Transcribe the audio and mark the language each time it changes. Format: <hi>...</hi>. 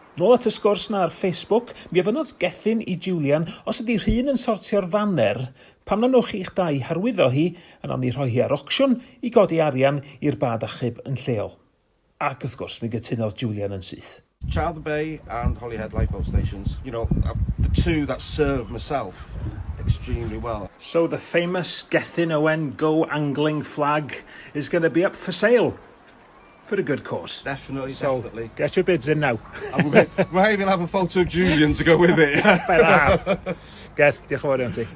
<cy>Nôl at y sgwrs na ar Facebook, mi ofynodd Gethyn I Julian os ydi rhywun yn sortio'r fanner, pam na nwch i'ch dau harwyddo hi, yn o'n I rhoi hi ar ocsiwn I godi arian i'r bad achub yn lleol. Ac wrth gwrs, mi gytunodd Julian yn syth.</cy> <en>Chowther Bay and Holyhead lifeboat stations, you know, the two that serve myself extremely well. So the famous Gethyn Owen Go Angling flag is going to be up for sale for a good cause. Definitely. Get your bids in now. We'll even have a photo of Julian to go with it. Better have. Geth,</en> <cy>diolch yn fawr iawn ti.</cy>